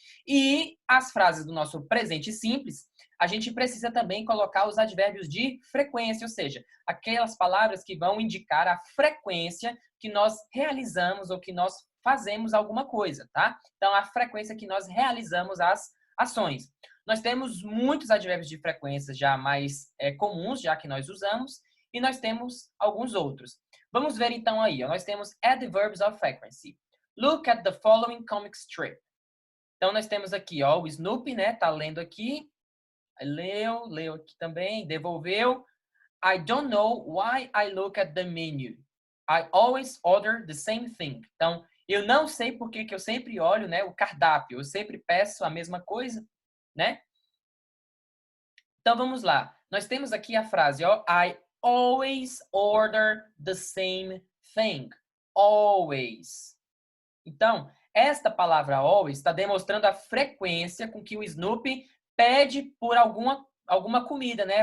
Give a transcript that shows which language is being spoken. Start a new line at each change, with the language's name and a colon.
Portuguese: E as frases do nosso presente simples, a gente precisa também colocar os advérbios de frequência, ou seja, aquelas palavras que vão indicar a frequência que nós realizamos ou que nós fazemos alguma coisa, tá? Então, a frequência que nós realizamos as ações. Nós temos muitos advérbios de frequência já mais comuns, já que nós usamos, e nós temos alguns outros. Vamos ver então aí, ó, nós temos
English: adverbs of frequency. Look at the following comic strip.
Portuguese: Então, nós temos aqui, ó, o Snoopy, né, tá lendo aqui, leu aqui também, devolveu.
English: I don't know why I look at the menu. I always order the same thing.
Portuguese: Então, eu não sei por que eu sempre olho, né, o cardápio. Eu sempre peço a mesma coisa, né? Então, vamos lá. Nós temos aqui a frase, ó,
English: I always order the same thing.
Portuguese: Always. Então, esta palavra always está demonstrando a frequência com que o Snoopy pede por alguma comida, né?